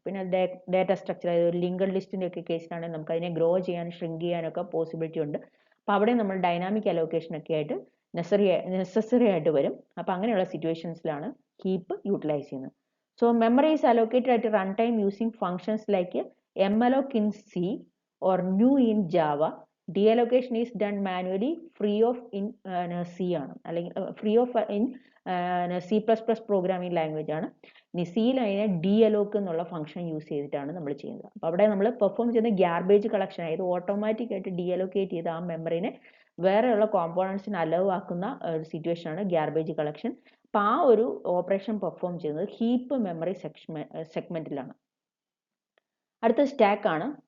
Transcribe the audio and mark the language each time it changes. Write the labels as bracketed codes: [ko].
[ml] പിന്നെ data structure, അതായത് ഒരു ലിങ്കഡ് ലിസ്റ്റിൻ്റെ ഒക്കെ കേസിലാണെങ്കിൽ നമുക്ക് അതിനെ ഗ്രോ ചെയ്യാനും ഷ്രിങ്ക് ചെയ്യാനൊക്കെ പോസിബിലിറ്റി ഉണ്ട്. അപ്പോൾ അവിടെ നമ്മൾ ഡൈനാമിക് അലോക്കേഷൻ ഒക്കെ ആയിട്ട് നെസസറി ആയിട്ട് വരും. അപ്പോൾ അങ്ങനെയുള്ള സിറ്റുവേഷൻസിലാണ് ഹീപ്പ് യൂട്ടിലൈസ് ചെയ്യുന്നത്. [en] So memory is allocated at run time using functions like malloc in C or new in Java. Deallocation is done manually free of in C ആണ്, അല്ലെങ്കിൽ free of in C++ programming language ആണ്. [ml] ഇനി സിയിൽ അതിനെ dealloc എന്നുള്ള function use ചെയ്തിട്ടാണ് നമ്മൾ ചെയ്യുന്നത്. അപ്പോൾ അവിടെ നമ്മൾ പെർഫോം ചെയ്യുന്ന ഗ്യാർബേജ് കളക്ഷൻ, അതായത് ഓട്ടോമാറ്റിക് ആയിട്ട് ഡീഅലോക്കേറ്റ് ചെയ്ത് ആ മെമ്മറിനെ വേറെയുള്ള കോമ്പോണൻസിന് അലവ് ആക്കുന്ന ഒരു സിറ്റുവേഷൻ ആണ് ഗ്യാർബേജ് കളക്ഷൻ. അപ്പോൾ ആ ഒരു ഓപ്പറേഷൻ പെർഫോം ചെയ്യുന്നത് ഹീപ്പ് മെമ്മറി സെഗ്മെന്റിലാണ്. അടുത്ത സ്റ്റാക്ക് ആണ്.